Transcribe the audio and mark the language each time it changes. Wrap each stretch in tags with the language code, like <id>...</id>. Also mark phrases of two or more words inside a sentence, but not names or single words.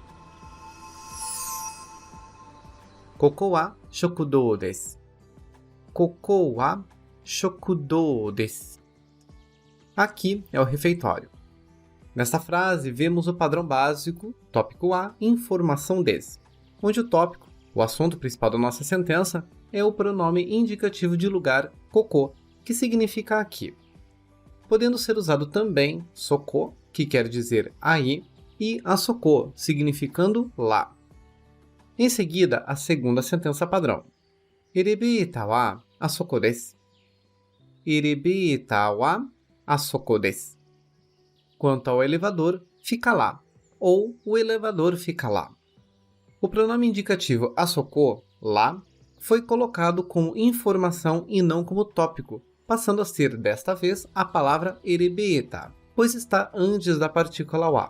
<ja>ここは食堂です. ここは食堂です.</ja> <pt>Aqui é o refeitório. Nesta frase, vemos o padrão básico, tópico A, informação des, onde o tópico, o assunto principal da nossa sentença, é o pronome indicativo de lugar koko, que significa aqui, podendo ser usado também soko, que quer dizer aí, e asoko, significando lá. Em seguida, a segunda sentença padrão.</pt> <ja>エレベーターはあそこです. エレベーターはあそこです.</ja> <pt>Quanto ao elevador, fica lá. Ou o elevador fica lá. O pronome indicativo asoko, lá, foi colocado como informação e não como tópico, passando a ser, desta vez, a palavra erebeeta, pois está antes da partícula wa.</pt>